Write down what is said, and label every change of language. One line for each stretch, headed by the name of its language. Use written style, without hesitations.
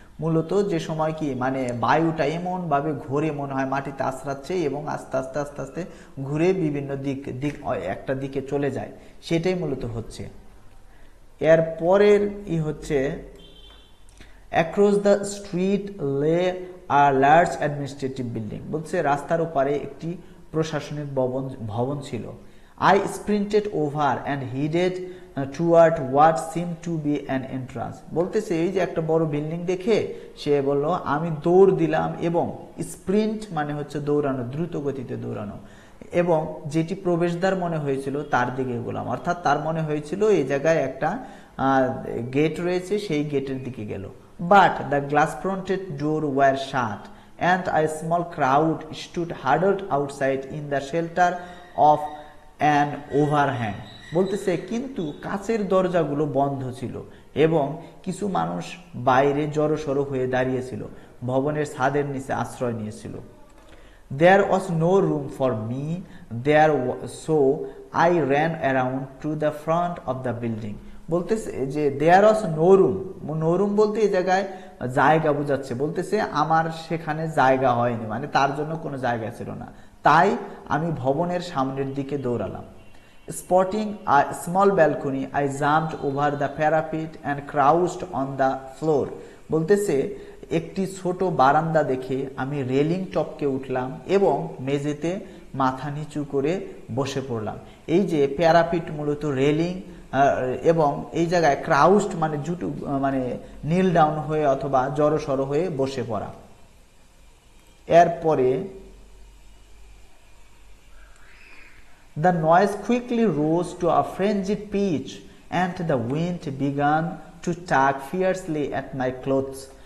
Bangla: মূলত যে সময় কি মানে বায়ুটা এমন ভাবে ঘুরে মনে হয় মাটিতে আছড়াচ্ছে এবং আস্তে আস্তে আস্তে আস্তে ঘুরে বিভিন্ন দিক একটা দিকে চলে যায়, সেটাই মূলত হচ্ছে। এর পরের হচ্ছে
English: Across the street lay a large administrative building.
Bangla: বলছে রাস্তার ওপারে একটি প্রশাসনিক ভবন ছিল।
English: I sprinted over and headed toward what seemed to be an entrance.
Bangla: বলতেছে এই যে একটা বড় বিল্ডিং দেখে সে বলল আমি দৌড় দিলাম এবং স্প্রিন্ট মানে হচ্ছে দৌড়ানো, দ্রুত গতিতে দৌড়ানো, এবং যেটি প্রবেশদ্বার মনে হয়েছিল তার দিকে গেলাম, অর্থাৎ তার মনে হয়েছিল এই জায়গায় একটা গেট রয়েছে, সেই গেটের দিকে গেল।
English: But the glass fronted door were shut and a small crowd stood huddled outside in the shelter of an overhang.
Bangla: বলতেছে কিন্তু কাচের দরজাগুলো বন্ধ ছিল এবং কিছু মানুষ বাইরে জড়সড় হয়ে দাঁড়িয়েছিল, ভবনের ছাদের নিচে আশ্রয় নিয়েছিল।
English: There was no room for me there, so I ran around to the front of the building.
Bangla: বলতেছে যে
English: there was no room, no room
Bangla: বলতে এই জায়গায় জায়গা বোঝাচ্ছে। বলতেছে আমার সেখানে জায়গা হয়নি, মানে তার জন্য কোনো জায়গা ছিল না, তাই আমি ভবনের সামনের দিকে দৌড়ালাম।
English: Spotting a small balcony, I jumped over the parapet and crouched on the floor.
Bangla: বলতেছে একটি ছোট বারান্দা দেখে আমি রেলিং টপকে উঠলাম এবং মেঝেতে মাথা নিচু করে বসে পড়লাম। এই যে প্যারাপিট মূলত রেলিং, এবং এই জায়গায় ক্রাউস্ট মানে মানে নীল ডাউন হয়ে অথবা জড়সড় হয়ে বসে পড়া। এরপরে
English: The noise quickly rose to a frenzied pitch and the wind began to tug fiercely at my clothes.